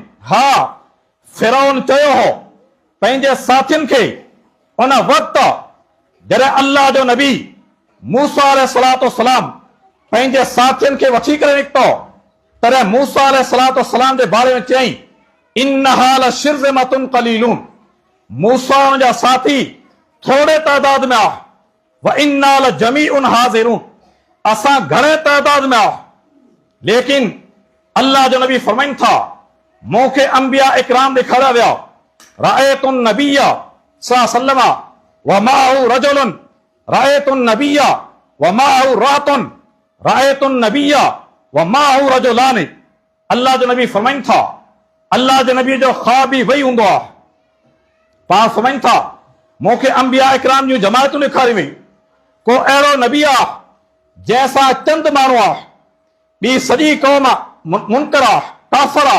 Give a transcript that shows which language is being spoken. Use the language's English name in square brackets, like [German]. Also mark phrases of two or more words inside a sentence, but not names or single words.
[Sindhi] हा, फिरौन चयो हो पंहिंजे साथियुनि खे उन वक़्तु जॾहिं अल्लाह जो नबी मूसा [Arabic] عليه الصلاة والسلام [Sindhi] पंहिंजे साथियुनि खे वठी करे निकितो, तॾहिं मूसा [Arabic] عليه الصلاة والسلام [Sindhi] जे बारे में चयईं [Arabic] إنها لشرذمة قليلون. [Sindhi] मूसा जा साथी थोड़े तादाद में आ, [Arabic] و إنا لجميع حاذرون, [Sindhi] असां घणे तादाद में आ। लेकिन अल्लाह जो नबी फरमाइनि था मूंखे अंबिया इकराम ॾेखारिया विया, [Arabic] رأيت نبيا صلى الله عليه وسلم و معه رجل، رأيت نبيا و معه رهط، رأيت نبيا و معه رجلان. [Sindhi] अल्लाह जो नबी फरमाइनि था अल्लाह जे नबी जो ख्वाब बि वही हूंदो आहे। पाण फरमाइनि था मूंखे अंबिया इकराम जूं जमायतूं ॾेखारी वई, को अहिड़ो नबी आहे जंहिंसां चंद माण्हू आहे, ॿी सॼी क़ौम मुनकर आहे, काफ़िर आहे।